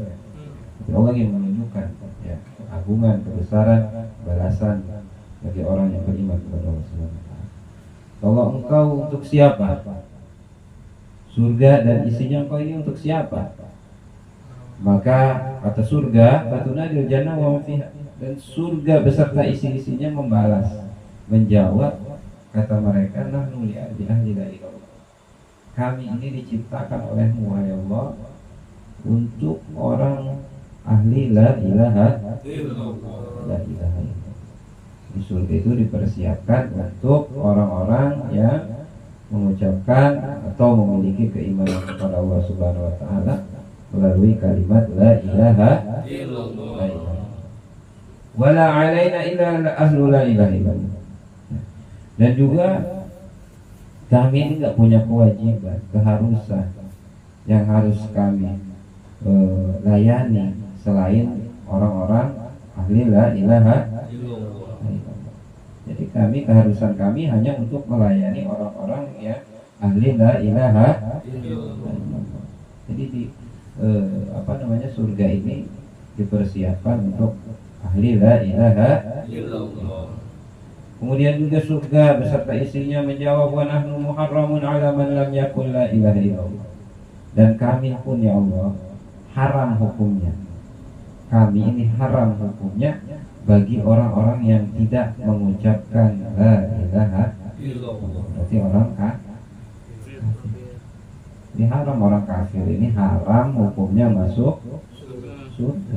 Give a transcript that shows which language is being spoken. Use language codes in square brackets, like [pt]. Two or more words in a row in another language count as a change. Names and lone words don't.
[id] Tapi Allah ingin menunjukkan, ya, keagungan, kebesaran, balasan bagi orang yang beriman kepada Allah [ar] سبحانه وتعالى. [id] Kalau engkau untuk siapa? Surga dan isinya engkau ini untuk siapa? Maka kata surga, [ar] "فتنادي الجنة وما فيها," [id] dan surga beserta isi-isinya membalas, menjawab, kata mereka, [ar] "نحن لأهل لا إله." [id] Kami ini diciptakan olehmu, wahai Allah, untuk orang ahli [ar] لا إله إلا الله. [id] Di surga itu dipersiapkan untuk orang-orang yang mengucapkan atau memiliki keimanan kepada Allah [ar] سبحانه وتعالى [id] melalui kalimat [ar] لا إله إلا الله. ولا علينا إلا أهل لا إله إلا الله. [id] Dan juga kami ini nggak punya kewajiban, keharusan yang harus kami layani selain orang-orang ahli [ar] لا إله إلا الله. [id] Jadi keharusan kami hanya untuk melayani orang-orang yang ahli [ar] لا إله إلا الله. [id] Jadi surga ini dipersiapkan untuk ahli [ar] لا إله إلا الله. [id] Kemudian juga surga beserta isinya menjawab, [ar] ونحن محرمون على من لم يقل لا إله إلا الله. [id] Dan kami pun ya Allah haram hukumnya. Kami ini haram hukumnya bagi orang-orang yang tidak mengucapkan [ar] لا إله إلا الله. [id] Berarti orang kafir. Ini haram, orang kafir ini haram hukumnya masuk surga.